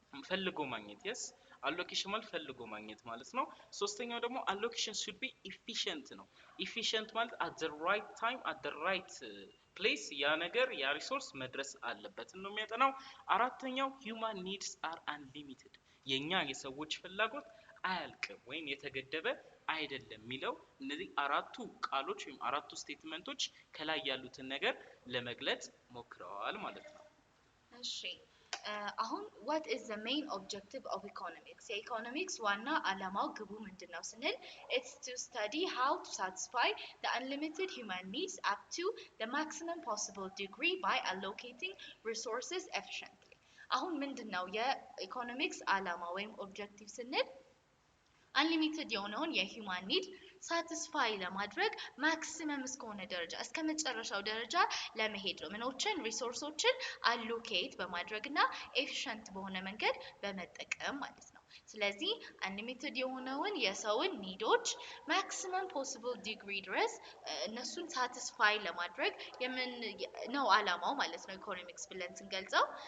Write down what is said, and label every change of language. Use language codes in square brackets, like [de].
[am] ፈልጎ ማግኘት yes allocation ማለት ፈልጎ ማግኘት ማለት ነው ሶስተኛው ደግሞ [en] allocation should be efficient [am] ነው efficient ማለት [en] at the right time at the right place [am] ያ ነገር ያ ሪሶርስ መድረስ አለበት ነው የሚያጠናው አራተኛው [en] human needs are unlimited [am] የኛ የሰዎች ፍላጎት አያልቅም ወይም የተገደበ አይደለም ሚለው እነዚህ አራቱ ቃሎች ወይም አራቱ ስቴትመንቶች ከላይ ያሉትን ነገር ለመግለጽ ሞክረዋል ማለት ነው እሺ አሁን [en] what is the main objective of economics [am] economics ዋና ዓላማው ግቡ ምንድነው ስንል [en] it's to study how to satisfy the unlimited human needs up to the maximum possible degree by allocating resources efficiently [am] አሁን ምንድነው የኢኮኖሚክስ ዓላማ ወይም ኦብጀክቲቭ ስንል unlimited የሆነውን የሂውማን ኒድ ሳቲስፋይ ለማድረግ ማክሲመም እስከሆነ ደረጃ እስከ መጨረሻው ደረጃ ለመሄድ ነው ምኖችን ሪሶርሶችን አሎኬት በማድረግና ኤፊሽንት በሆነ መንገድ በመጠቀም ማለት ነው ስለዚህ አንሊሚትድ የሆነውን የሰውን ኒዶች ማክሲመም ፖሲብል ዲግሪ ድረስ እነሱን ሳቲስፋይ ለማድረግ የምን ነው አላማው ማለት ነው ኢኮኖሚክስ ብለን ስንገልጸው